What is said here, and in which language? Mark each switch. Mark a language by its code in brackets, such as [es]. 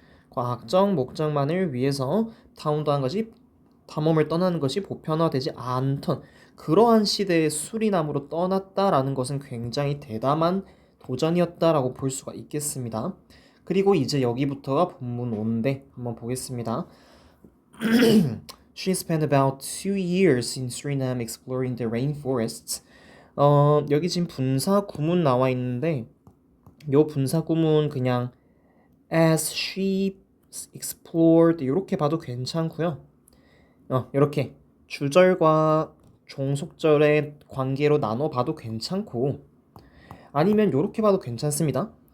[ko] 과학적 목적만을 위해서 탐험을 떠나는 것이 보편화되지 않던 그러한 시대의 수리남으로 떠났다라는 것은 굉장히 대담한 도전이었다라고 볼 수가 있겠습니다. 그리고 이제 여기부터가 본문 5인데 한번 보겠습니다. [en] She spent about 2 years in Suriname exploring the rainforests. [ko] 여기 지금 분사 구문 나와 있는데 요 분사 구문 그냥 [en] as she explored [ko] 이렇게 봐도 괜찮고요. 이렇게 주절과 종속절의 관계로 나눠 봐도 괜찮고 아니면 이렇게 봐도 괜찮습니다.